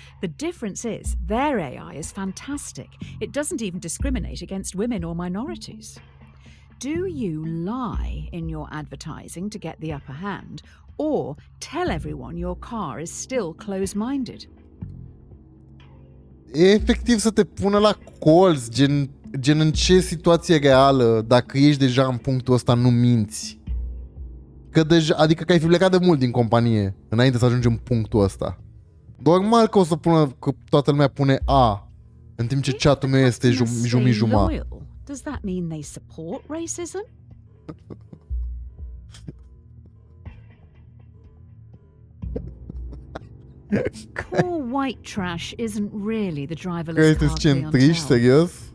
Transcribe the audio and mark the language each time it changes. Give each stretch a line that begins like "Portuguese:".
English: The difference is their AI is fantastic. It doesn't even discriminate against women or minorities. Do you lie in your advertising to get the upper hand, or tell everyone your car is still close-minded?
Romanian: E efectiv să te pună la colț, gen gen în ce situație reală, dacă ești deja în punctul ăsta, nu minți? Că deja, adică că ai fi plecat de mult din companie înainte să ajungi în punctul ăsta. Normal că o să pună, că toată lumea pune A, în timp ce chatul meu este jumătate.
English: Does that mean they support racism? Core white trash isn't really the driverless car
Romanian: centriști, serios?